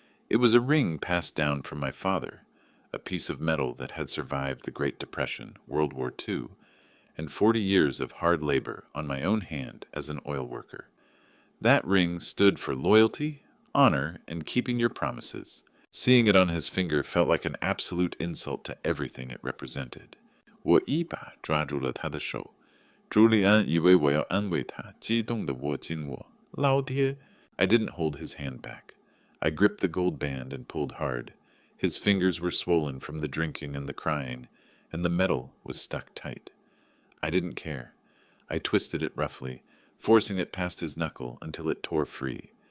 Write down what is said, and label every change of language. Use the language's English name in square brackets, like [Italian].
[English] It was a ring passed down from my father, a piece of metal that had survived the Great Depression, World War II, and 40 years of hard labor on my own hand as an oil worker. That ring stood for loyalty, honor, and keeping your promises. Seeing it on his finger felt like an absolute insult to everything it represented. [Chinese] 我一把抓住了他的手，朱利安以为我要安慰他，激动地握紧我。老爹! [English] I didn't hold his hand back. I gripped the gold band and pulled hard. His fingers were swollen from the drinking and the crying, and the metal was stuck tight. I didn't care. I twisted it roughly, forcing it past his knuckle until it tore free.